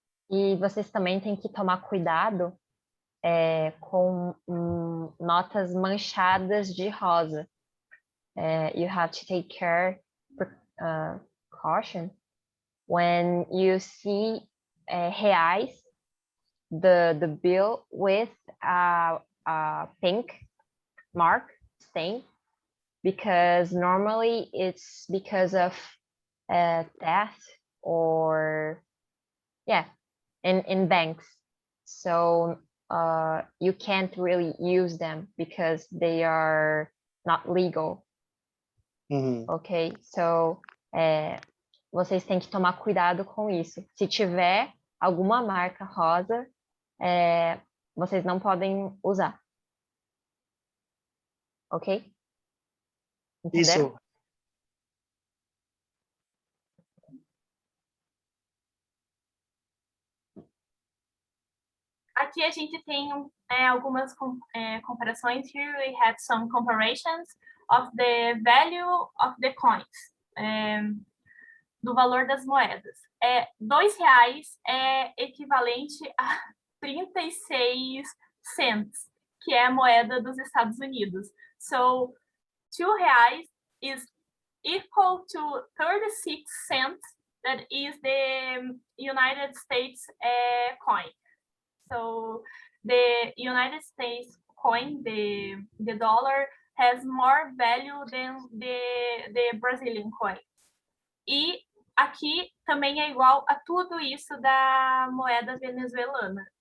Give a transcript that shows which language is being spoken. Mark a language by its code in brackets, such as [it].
[pt] E vocês também têm que tomar cuidado com notas manchadas de rosa. [en] You have to take caution when you see reais, the bill with a pink mark stain, because normally it's because of theft or in banks. So you can't really use them because they are not legal. Ok? [pt] So vocês têm que tomar cuidado com isso. Se tiver alguma marca rosa, vocês não podem usar. Ok? Entenderam? Isso. Aqui a gente tem algumas comparações. [en] Here we have some comparisons of the value of the coins, [pt] do valor das moedas. R$2 é equivalente a 36 cents, que é a moeda dos Estados Unidos. [en] So, R$2 is equal to 36 cents. That is the United States coin. So the United States coin, the dollar, has more value than the Brazilian coin. [pt] E aqui também é igual a tudo isso da moeda venezuelana.